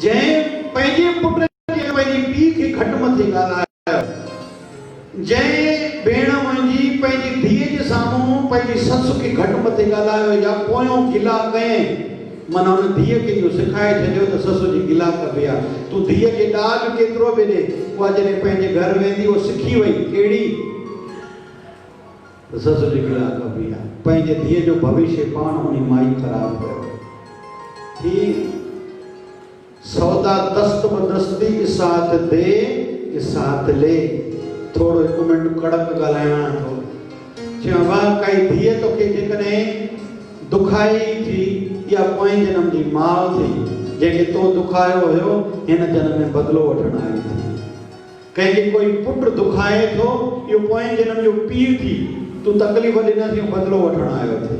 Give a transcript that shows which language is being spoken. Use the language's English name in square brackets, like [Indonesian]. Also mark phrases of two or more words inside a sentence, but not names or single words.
[Sindhi] जंहिं पंहिंजे पुट खे पंहिंजे पीउ खे घटि मथे ॻाल्हायो, जंहिं भेण मुंहिंजी पंहिंजी धीअ जे साम्हूं पंहिंजी ससु खे घटि मथे ॻाल्हायो या पोयों गिला कयईं, माना हुन धीअ खे इहो सिखाए छॾियो त ससु जी गिला कबी आहे। तूं धीअ खे ॾाज केतिरो बि ॾे, उहा जॾहिं पंहिंजे घर वेंदी उहो सिखी वई कहिड़ी ससु जी गिला कबी आहे। पंहिंजे धीअ जो भविष्य पाण उन माई ख़राबु कयो। ही सौदा दस्त बदस्ती [Hindi] इसात दे इसात ले। [Sindhi] थोरो हिकु मिंट कड़क ॻाल्हाइणा थो। चयो वाह काई धीअ तोखे जेकॾहिं दुखाई थी या पोएं जन्म जी माउ थी, जंहिंखे तो दुखायो हुयो हिन जन्म में बदिलो वठण आई थी। कंहिंखे कोई पुट दुखाए थो, इहो पोएं जन्म जो पीउ थी, तूं तकलीफ़ ॾिनसि बदिलो वठण आयो थी।